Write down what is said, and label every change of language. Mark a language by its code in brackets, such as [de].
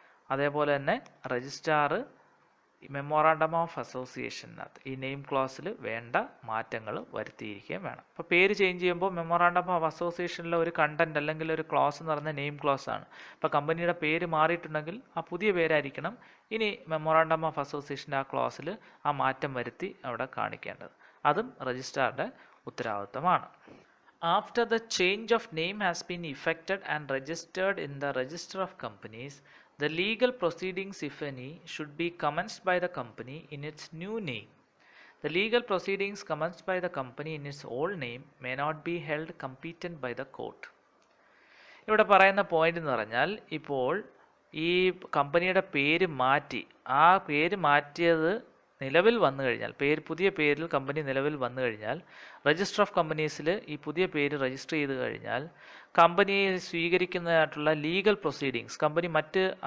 [ml] അതേപോലെ തന്നെ registrar memorandum of അസോസിയേഷനകത്ത് ഈ നെയിം ക്ലോസിൽ വേണ്ട മാറ്റങ്ങൾ വരുത്തിയിരിക്കുകയും വേണം. അപ്പോൾ പേര് ചേഞ്ച് ചെയ്യുമ്പോൾ മെമ്മോറാണ്ടം ഓഫ് അസോസിയേഷനിലെ ഒരു കണ്ടന്റ് അല്ലെങ്കിൽ ഒരു ക്ലോസ് എന്ന് പറഞ്ഞാൽ നെയിം ക്ലോസ് ആണ്. അപ്പോൾ കമ്പനിയുടെ പേര് മാറിയിട്ടുണ്ടെങ്കിൽ ആ പുതിയ പേരായിരിക്കണം ഇനി മെമ്മോറാണ്ടം ഓഫ് അസോസിയേഷൻ്റെ ആ ക്ലോസിൽ ആ മാറ്റം വരുത്തി അവിടെ കാണിക്കേണ്ടത്. അതും രജിസ്ട്രാറുടെ ഉത്തരവാദിത്തമാണ്. [en] After the change of name has been effected and registered in the Register of Companies, the legal proceedings, if any, should be commenced by the company in its new name. The legal proceedings commenced by the company in its old name may not be held competent by the court. [ml] ഇവിടെ പറയുന്ന point എന്ന് പറഞ്ഞാൽ ഇപ്പോൾ ഈ കമ്പനിയുടെ പേര് മാറ്റി ആ പേര് മാറ്റിയത് നിലവിൽ വന്നു കഴിഞ്ഞാൽ പുതിയ പേരിൽ കമ്പനി നിലവിൽ വന്നു കഴിഞ്ഞാൽ രജിസ്റ്റർ ഓഫ് കമ്പനീസിൽ ഈ പുതിയ പേര് രജിസ്റ്റർ ചെയ്ത് കഴിഞ്ഞാൽ കമ്പനിയെ സ്വീകരിക്കുന്നതായിട്ടുള്ള ലീഗൽ പ്രൊസീഡിങ്സ് കമ്പനി മറ്റ്